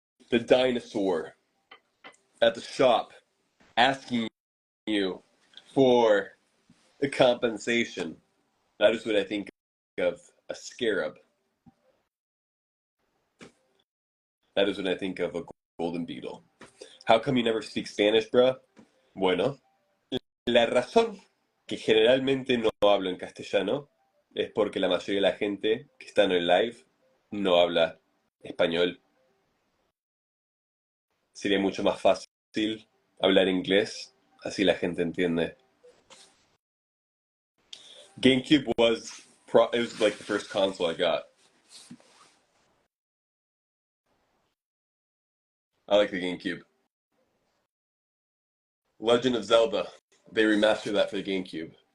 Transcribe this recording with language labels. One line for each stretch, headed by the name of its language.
English: The dinosaur at the shop asking you for a compensation. That is what I think of a scarab. That is what I think of a golden beetle. How come you never speak Spanish, bruh?
Spanish: Bueno, la razón que generalmente no hablo en castellano es porque la mayoría de la gente que está en el live no habla español. Sería mucho más fácil hablar inglés, así la gente entiende.
English: GameCube it was like the first console I got. I like the GameCube. Legend of Zelda. They remastered that for the GameCube.